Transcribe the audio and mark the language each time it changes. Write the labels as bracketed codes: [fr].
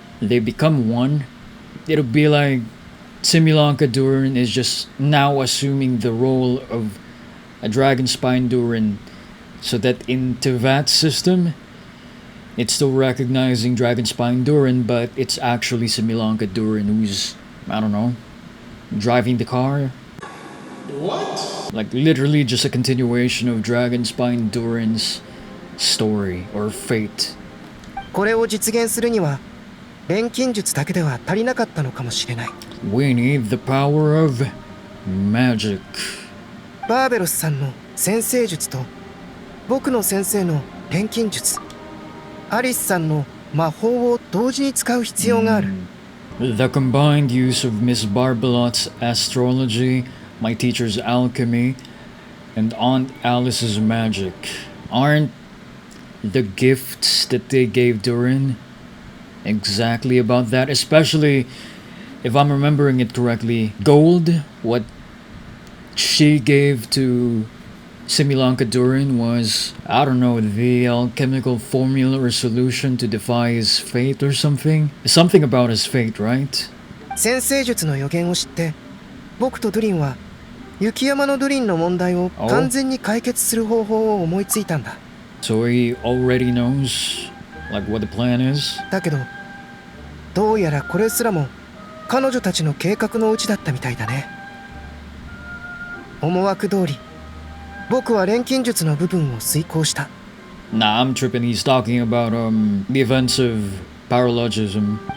[en] They become one. It'll be like Simulanka Durin is just now assuming the role of a Dragonspine Durin, so that in Tevat system, it's still recognizing Dragonspine Durin, but it's actually Simulanka Durin who's, I don't know, driving the car. What? Like literally just a continuation of Dragonspine Durin's story or fate. [ja] これを実現するには錬金術だけでは足りなかったのかもしれない。 [en] We need the power of magic. [ja] バーベロスさんの先生術と僕の先生の錬金術、アリスさんの魔法を同時に使う必要がある。 [en] The combined use of Miss Barbelot's astrology, my teacher's alchemy, and Aunt Alice's magic. Aren't the gifts that they gave Durin exactly about that? Especially, if I'm remembering it correctly, gold, what she gave to Simulanka Durin was, I don't know, the alchemical formula or solution to defy his fate or something? Something about his fate, right? [ja] 先生術の予言を知って僕とドゥリンは雪山のドゥリンの問題を完全に解決する方法を思いついたんだ。 [en] So he already knows, like, what the plan is? [ja] だけどどうやらこれすらも彼女たちの計画のうちだったみたいだね。思惑通り僕は錬金術の部分を遂行した。 [en] Nah, I'm tripping. He's talking about the events of paralogism.